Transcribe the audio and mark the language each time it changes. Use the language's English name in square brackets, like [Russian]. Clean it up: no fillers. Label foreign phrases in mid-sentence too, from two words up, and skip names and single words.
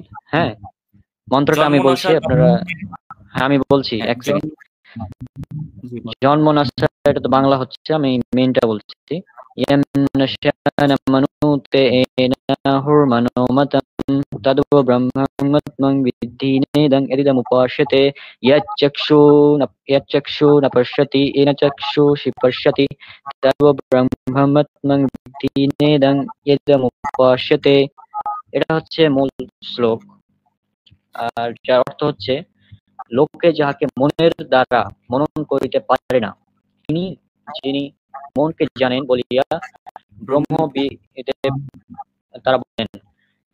[Bangla] হ্যাঁ, মন্ত্রটা আমি বলছি, আপনারা আমি বলছি এক সেকেন্ড। জন্মনাশা, এটা তো বাংলা হচ্ছে, আমি মেইনটা বলছি। [Sanskrit] তদ্ব ব্রহ্মং বিদ্ধি নেদং এদিদমুপাস্যতে यच्चक्षु न पश्यति येन चक्षुषि पश्यति तद्व ব্রহ্মং বিদ্ধি নেদং এদিদমুপাস্যতে। [Bangla] এটা হচ্ছে মূল শ্লোক। আর যার অর্থ হচ্ছে, লোকে যাহাকে মনের দ্বারা মনন করিতে পারে না, তিনি যিনি মনকে জানেন বলিয়া ব্রহ্মবিদ তারা বলেন।